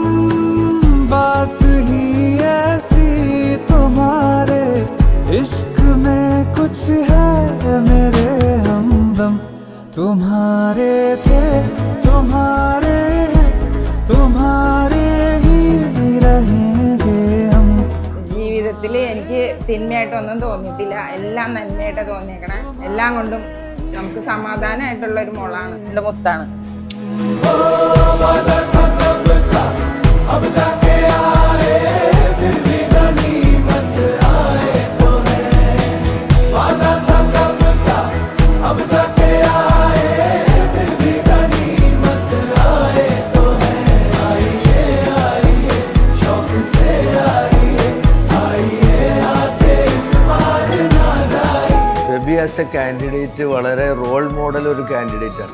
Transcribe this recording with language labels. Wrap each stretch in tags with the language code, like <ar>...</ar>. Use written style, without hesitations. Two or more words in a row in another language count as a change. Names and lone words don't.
<hi>बात ही ऐसी तुम्हारे इश्क में कुछ है मेरे हमदम. तुम्हारे थे तुम्हारे हैं तुम्हारे ही रहेंगे हम.</hi> <ml>ജീവിതത്തിൽ എനിക്ക് തിന്മയായിട്ടൊന്നും തോന്നിയിട്ടില്ല, എല്ലാം നന്മയായിട്ട് തോന്നിയേക്കണേ. എല്ലാം കൊണ്ടും നമുക്ക് സമാധാനമായിട്ടുള്ള ഒരു മോളാണ്, എൻ്റെ മുത്താണ്.</ml> <en>as a candidate</en> <ml>വളരെ</ml> <en>role model</en> <ml>ഒരു കാൻഡിഡേറ്റാണ്.</ml>